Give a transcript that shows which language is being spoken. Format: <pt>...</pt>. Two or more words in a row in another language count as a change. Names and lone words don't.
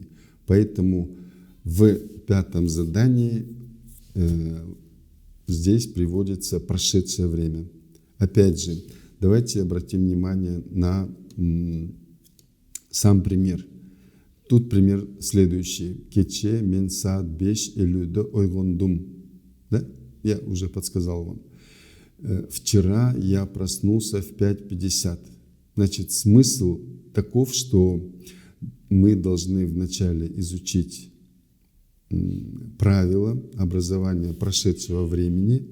<ru>Поэтому в 5-м задании здесь приводится прошедшее время. Опять же, давайте обратим внимание на сам пример. Тут пример следующий.</ru> <ky>Кече мен саат 5:50 ойгондум. Да?</ky> <ru>Я уже подсказал вам. Вчера я проснулся в 5:50. Значит, смысл таков, что мы должны вначале изучить правила образования прошедшего времени.</ru>